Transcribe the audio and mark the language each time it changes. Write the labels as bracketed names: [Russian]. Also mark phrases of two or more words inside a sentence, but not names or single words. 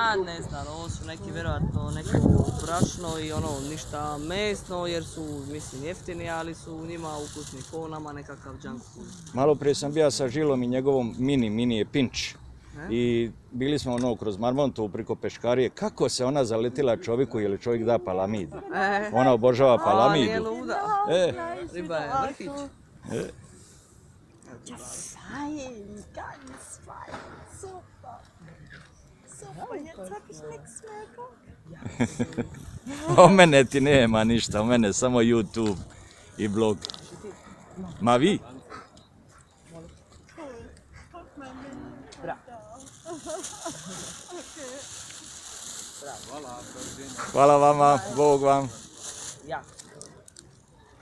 [Croatian] A ne znam, ovo su neki vjerojatno neko brašno i ono ništa mesno jer su mislim jeftini, ali su u njima ukusni ko nama nekakav [English] junk food. [Croatian] Malo prije sam bio sa Žilom i njegovom mini je Pinč. I bili smo ono kroz Marmontovu priko Peškarije. Kako se ona zaletila čovjeku ili čovjek da palamidu? Ona obožava palamidu. Nije luda. Riba je vrhić. [German] Fein, ganz fein, super. Super, jetzt hab ich nichts mehr. [Croatian] O mene ti nema ništa, o mene samo YouTube i blog. Ma vi? Hvala vama, Bog vam.